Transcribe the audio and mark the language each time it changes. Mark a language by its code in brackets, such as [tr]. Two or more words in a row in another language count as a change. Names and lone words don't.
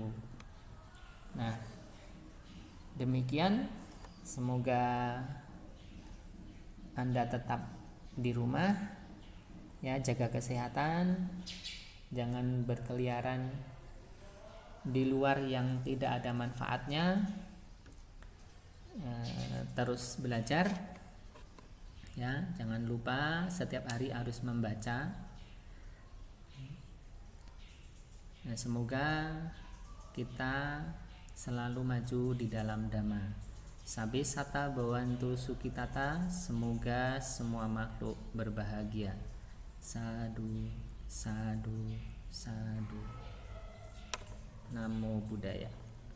[id] Nah, demikian, semoga Anda tetap di rumah ya, jaga kesehatan, jangan berkeliaran di luar yang tidak ada manfaatnya, terus belajar ya, jangan lupa setiap hari harus membaca. Nah, semoga kita selalu maju di dalam Dhamma. [pi] Sabe sata bawantu sukitata, [id] semoga semua makhluk berbahagia. [pi] Sadu, sadu, sadu. Namo Buddhaya.